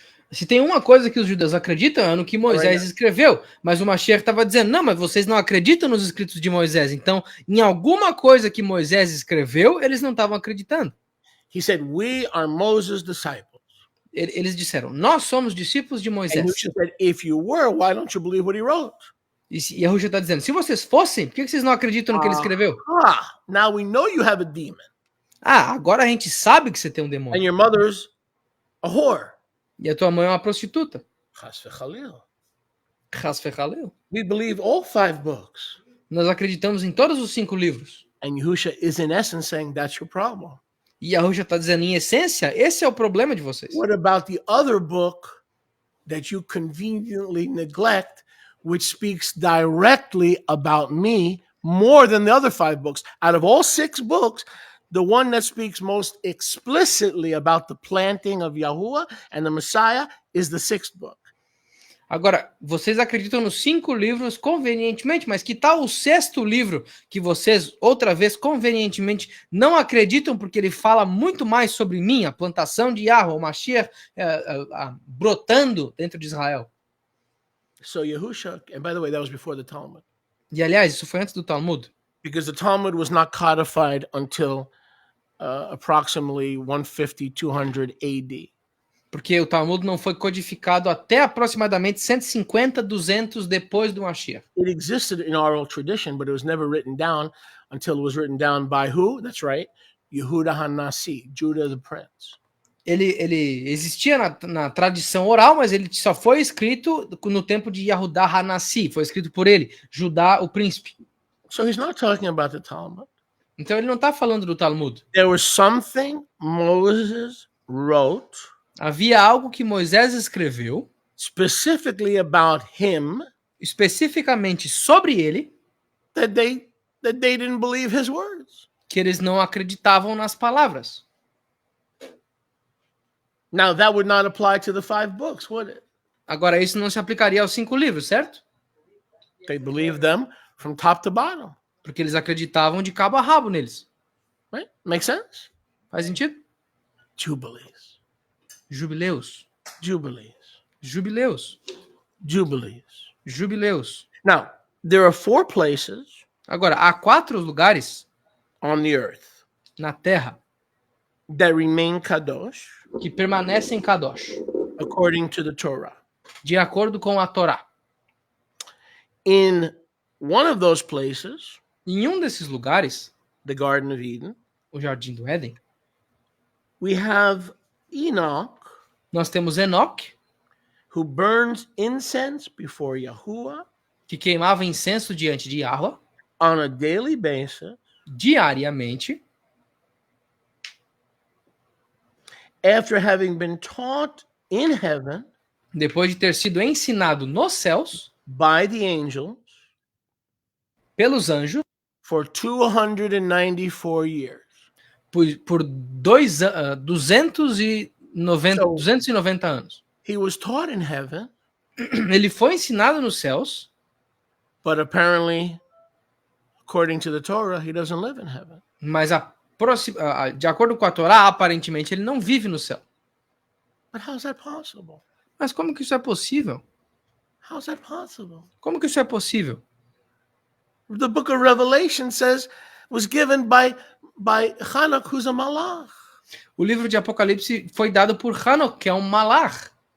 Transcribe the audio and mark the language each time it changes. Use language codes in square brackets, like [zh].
[pt] Se tem uma coisa que os judeus acreditam é no que Moisés escreveu, mas o Mashiach estava dizendo, não, mas vocês não acreditam nos escritos de Moisés, então em alguma coisa que Moisés escreveu, eles não estavam acreditando. [en] He said, we are Moses' disciples. [pt] Eles disseram, nós somos discípulos de Moisés. [en] And Yeshua said, if you were, why don't you believe what he wrote? [pt] E Yahusha está dizendo, se vocês fossem, por que vocês não acreditam no que ele escreveu? [en] Now we know you have a demon. [pt] Ah, agora a gente sabe que você tem um demônio. [en] And your mother's a whore. [pt] E a tua mãe é uma prostituta. [he] Chas v'chalil. Chas v'chalil. [en] We believe all 5 books. [pt] Nós acreditamos em todos os 5 livros. [en] And Yahusha is in essence saying that's your problem. [pt] E Yahushua está dizendo, em essência, esse é o problema de vocês. [en] What about the other book that you conveniently neglect, which speaks directly about me more than the other 5 books? Out of all 6 books, the one that speaks most explicitly about the planting of Yahuwah and the Messiah is the 6th book. [pt] Agora, vocês acreditam nos 5 livros convenientemente, mas que tal o 6º livro que vocês, outra vez, convenientemente não acreditam porque ele fala muito mais sobre mim, a plantação de Yahweh, o Mashiach brotando dentro de Israel? [en] So Yahusha, and by the way, that was before the Talmud. [pt] E aliás, isso foi antes do Talmud. [en] Because the Talmud was not codified until approximately 150, 200 AD. [pt] Porque o Talmud não foi codificado até aproximadamente 150, 200 depois do Mashiach. [en] It existed in oral tradition, but it was never written down until it was written down by who? That's right, Yehuda HaNasi, Judah the Prince. [pt] Ele existia na tradição oral, mas ele só foi escrito no tempo de Yehuda HaNasi, foi escrito por ele, Judá, o príncipe. [en] So he's not talking about the Talmud. [pt] Então ele não está falando do Talmud. [en] There was something Moses wrote. [pt] Havia algo que Moisés escreveu [en] specifically about him, [pt] especificamente sobre ele, [en] that they didn't believe his words. [pt] Que eles não acreditavam nas palavras. [en] Now that would not apply to the 5 books, would it? [pt] Agora isso não se aplicaria aos 5 livros, certo? [en] They believed them from top to bottom. [pt] Porque eles acreditavam de cabo a rabo neles. [en] Right? Make sense? [pt] Faz sentido? [en] Jubilees. [pt] Jubileus. [en] Jubilees. [pt] Jubileus. [en] Jubilees. [pt] Jubileus. [en] Now, there are 4 places. [pt] Agora, há 4 lugares [en] on the earth [pt] na terra [en] that remain kadosh, [pt] que permanecem kadosh, [en] according to the Torah. [pt] De acordo com a Torá. [en] In one of those places, [pt] em um desses lugares, [en] the Garden of Eden, [pt] o Jardim do Éden, [en] we have Enoch, [pt] nós temos Enoch, [en] who burns incense before Yahuwah, [pt] que queimava incenso diante de Yahweh, [en] on a daily basis, [pt] diariamente, [en] after having been taught in heaven, [pt] depois de ter sido ensinado nos céus, [en] by the angels, [pt] pelos anjos, [en] for 294 years. [pt] Por 290 anos. [en] He was taught in heaven, [pt] ele foi ensinado nos céus, [en] but apparently, according to the Torah, he doesn't live in heaven. [pt] Mas de acordo com a Torá, aparentemente ele não vive no céu. [en] But how's that possible? [pt] Mas como que isso é possível? [en] How's that possible? [pt] Como que isso é possível? [en] The book of Revelation says was given by Enoch, who's a malach. [pt] O livro de Apocalipse foi dado por Enoch, que é um malach.